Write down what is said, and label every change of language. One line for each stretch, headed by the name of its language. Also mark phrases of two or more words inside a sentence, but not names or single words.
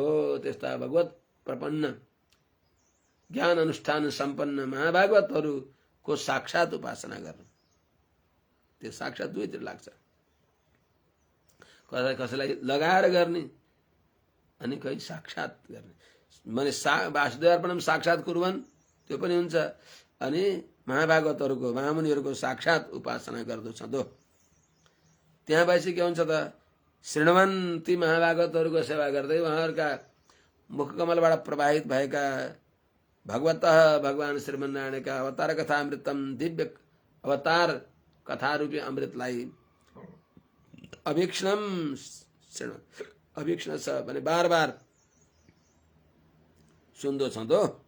Nepali: त्यस्ता भगवत प्रपन्न ज्ञान अनुष्ठान सम्पन्न महाभागवतहरूको साक्षात उपासना गर्नु। त्यो साक्षात दुईतिर लाग्छ, कसैलाई लगाएर गर्ने अनि कहीँ साक्षात गर्ने। माने
Sanskrit: वासुदेव अर्पणम साक्षात कुर्वन्,
Nepali: त्यो पनि हुन्छ। अनि महाभागवतहरूको महामुनिहरूको साक्षात उपासना गर्दछ दो। त्यहाँ भएपछि के हुन्छ त? शृण्वन्, ती महाभागवतहरूको सेवा गर्दै उहाँहरूका मुखकमलबाट प्रवाहित भएका भगवतः भगवान श्रीमन्नारायणका
Sanskrit: अवतार कथामृतम
Nepali: दिव्य अवतार कथा रूपी अमृतलाई अभीक्ष्णम अभीक्ष्ण छ भने बार बार सुन्दो छँदो।